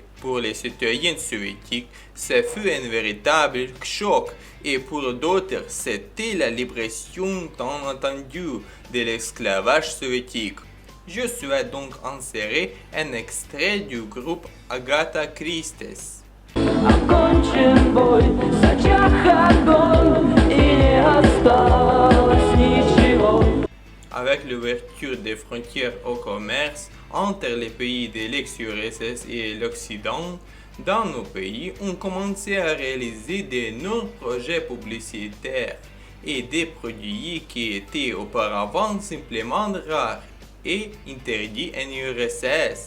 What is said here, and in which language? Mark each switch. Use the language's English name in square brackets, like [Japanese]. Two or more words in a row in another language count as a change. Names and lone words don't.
[French] Pour les citoyens soviétiques, ce fut un véritable choc et pour d'autres, c'était la libération tant attendue de l'esclavage soviétique. Je souhaite donc insérer un extrait du groupe Agatha Christie. [Russian] Окончен бой, затих огонь, и не осталось ничего. [French] Avec l'ouverture des frontières au commerce entre les pays de l'ex-URSS et l'Occident, dans nos pays, on commençait à réaliser de nouveaux projets publicitaires et des produits qui étaient auparavant simplement rares et interdits en URSS.